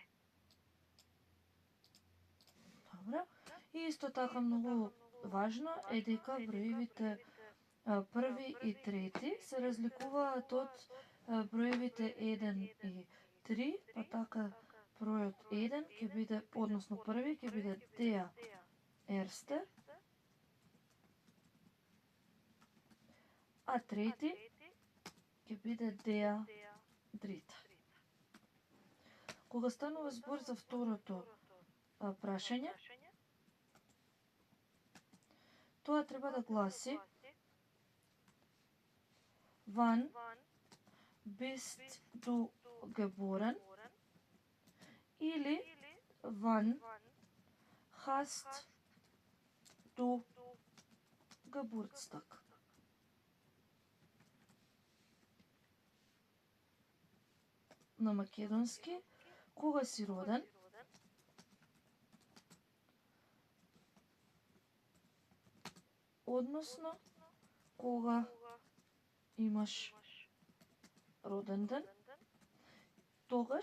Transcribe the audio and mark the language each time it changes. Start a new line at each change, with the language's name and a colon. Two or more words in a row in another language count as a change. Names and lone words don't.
Macedonian: Добро. И исто така многу важно е дека броевите први и трети се разликуваат од броевите 1 и 3, па така бројот 1 ќе биде, односно први ќе биде
German: der erste,
Macedonian: а трети ќе биде
German: der dritte.
Macedonian: Кога станува збор за второто прашање, тоа треба да гласи
German: wann bist du geboren
Macedonian: или
German: wann hast du Geburtstag.
Macedonian: На македонски, кога си роден, односно кога имаш роден ден, тогаш